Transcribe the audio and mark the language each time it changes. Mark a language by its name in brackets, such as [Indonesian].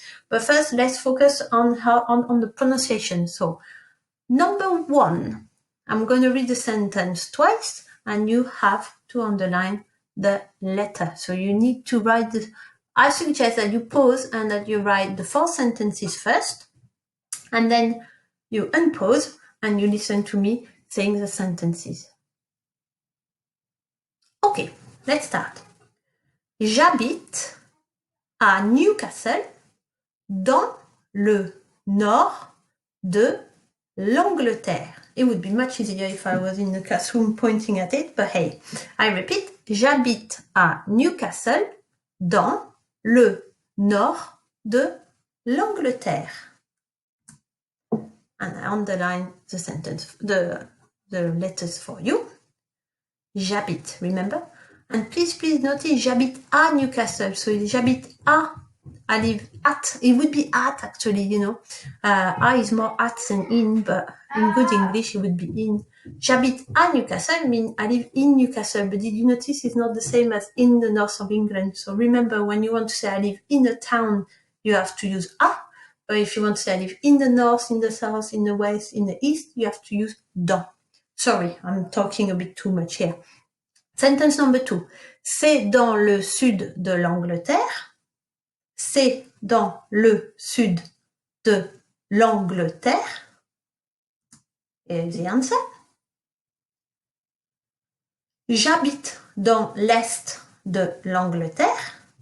[English] But first, let's focus on the pronunciation. So, number 1, I'm going to read the sentence twice, and you have to underline the letter. So you need to write I suggest that you pause and that you write the 4 sentences first, and then you unpause and you listen to me saying the sentences. Okay, let's start. [French] J'habite à Newcastle, dans le nord de l'Angleterre. [English] It would be much easier if I was in the classroom pointing at it, but hey, I repeat, [French] j'habite à Newcastle, dans le nord de l'Angleterre. [English] And I underline the sentence, the letters for you. [French] J'habite, [English] remember? And please notice, [French] j'habite à Newcastle. [English] So [French] j'habite à, [English] I live at. It would be at, actually, you know. À is more at than in, but in good English, it would be in. [French] J'habite à Newcastle [English] means I live in Newcastle, but did you notice it's not the same as in the north of England? So remember, when you want to say I live in a town, you have to use à. But if you want to say I live in the north, in the south, in the west, in the east, you have to use dans. Sorry, I'm talking a bit too much here. Sentence number 2. [French] C'est dans le sud de l'Angleterre. C'est dans le sud de l'Angleterre. [English] Here's the answer. [French] J'habite dans l'est de l'Angleterre.